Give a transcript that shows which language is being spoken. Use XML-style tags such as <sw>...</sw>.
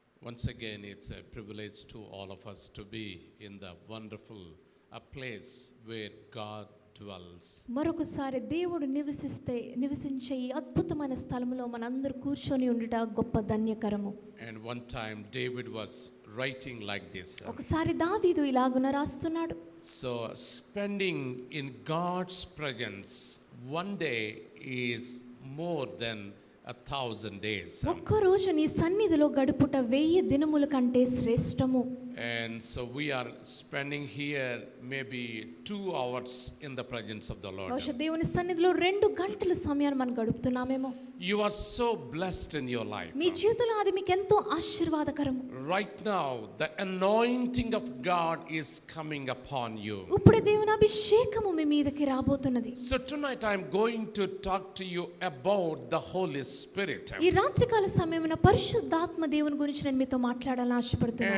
<en>Once again, it's a privilege to all of us to be in the wonderful place where God dwells.</en> <te>మరొకసారి దేవుడు నివసించే ఈ అద్భుతమైన స్థలములో మనందరూ కూర్చొని ఉండుట గొప్ప ధన్యకరము.</te> <en>And one time David was writing like this.</en> <te>ఒకసారి దావీదు ఇలాగున రాస్తున్నాడు.</te> <en>So spending in God's presence one day is more than 1,000 days.</en> <te>ఒక్క రోజు నీ సన్నిధిలో గడుపుట 1000 దినముల కంటే శ్రేష్టము.</te> <en>And so we are spending here maybe 2 hours in the presence of the Lord.</en> <te>బహుశా దేవుని సన్నిధిలో 2 గంటల సమయాన్ని మనం గడుపుతున్నామేమో.</te> <en>You are so blessed in your life.</en> <te>మీ జీవితంలో అది మీకు ఎంతో ఆశీర్వాదకరం.</te> <en>Right now the anointing of God is coming upon you.</en> <te>ఇప్పుడు దేవుని అభిషేకము మీ మీదకి రాబోతున్నది.</te> <en>So tonight I am going to talk to you about the Holy Spirit.</en> <te>ఈ రాత్రికాల సమయమున పరిశుద్ధాత్మ దేవుని గురించి నేను మీతో మాట్లాడాలని ఆశపడుతున్నాను.</te>